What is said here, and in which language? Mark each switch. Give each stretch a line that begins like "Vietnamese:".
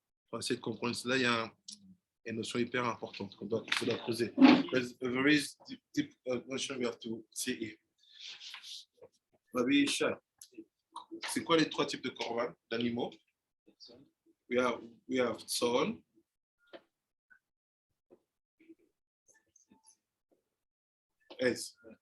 French: Pour essayer de comprendre cela, il y a une notion hyper importante qu'on doit creuser.
English: There's a very deep notion we have to see here.
French: Rabbi Isha, c'est quoi les trois types de korban, d'animaux?
English: We have son. S.